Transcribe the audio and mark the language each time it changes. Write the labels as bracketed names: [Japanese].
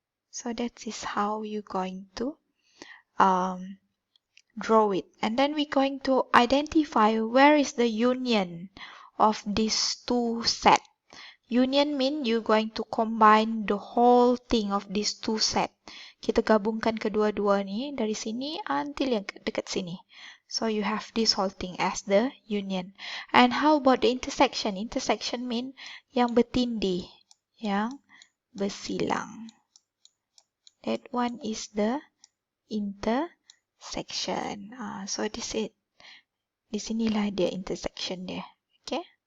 [English] So that is how you're going to draw it. And then we're going to identify where is the union of these two sets. Union means you're going to combine the whole thing of these two sets. [Malay] Kita gabungkan kedua-dua ni dari sini until yang dekat sini. [English] So you have this whole thing as the union. And how about the intersection? Intersection means [Malay] yang bertindih, yang bersilang. [English] That one is the intersection. So this is, [Malay] di sinilah dia intersection dia. Okay.